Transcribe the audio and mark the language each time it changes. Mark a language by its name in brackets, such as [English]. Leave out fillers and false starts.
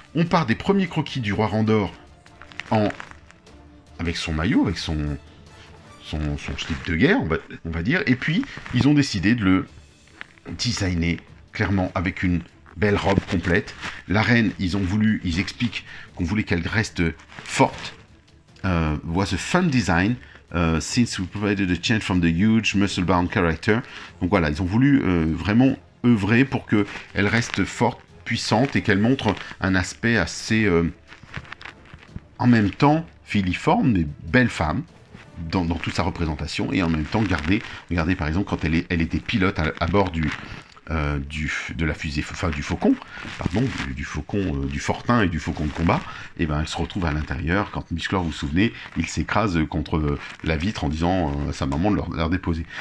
[French] On part des premiers croquis du roi Randor avec son maillot, avec son slip de guerre, on va dire. Et puis, ils ont décidé de le designer clairement avec une belle robe complète. La reine, ils expliquent qu'on voulait qu'elle reste forte. [English] Was a fun design. Since we provided a change from the huge muscle-bound character. [French] Donc voilà, ils ont voulu vraiment œuvrer pour qu'elle reste forte, puissante et qu'elle montre un aspect assez, en même temps, filiforme, mais belle femme dans toute sa représentation, et en même temps regardez par exemple quand elle était pilote à bord de la fusée, enfin du faucon, pardon, du faucon, du fortin et du faucon de combat, et ben elle se retrouve à l'intérieur, quand Musclor, vous vous souvenez, il s'écrase contre la vitre en disant à sa maman de leur déposer.